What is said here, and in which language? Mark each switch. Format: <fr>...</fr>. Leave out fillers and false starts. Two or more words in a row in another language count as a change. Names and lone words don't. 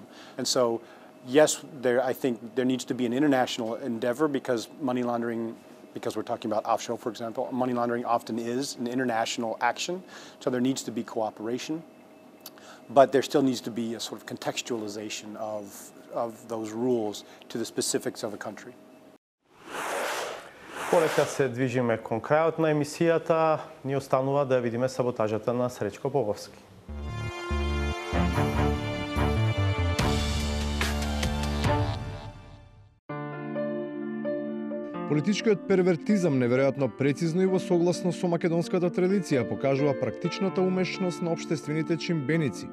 <en>And so, yes, I think there needs to be an international endeavor, because money laundering, because we're talking about offshore, for example, money laundering often is an international action. So there needs to be cooperation, but there still needs to be a sort of contextualization of those rules to the specifics of a country.</en> <mk>Полека се движиме кон крајот на емисијата, ни останува да видиме саботажата на Сречко Поповски. Политичкиот первертизам неверојатно прецизно и во согласно со македонската традиција покажува практичната умешност на општествените чимбеници.</mk>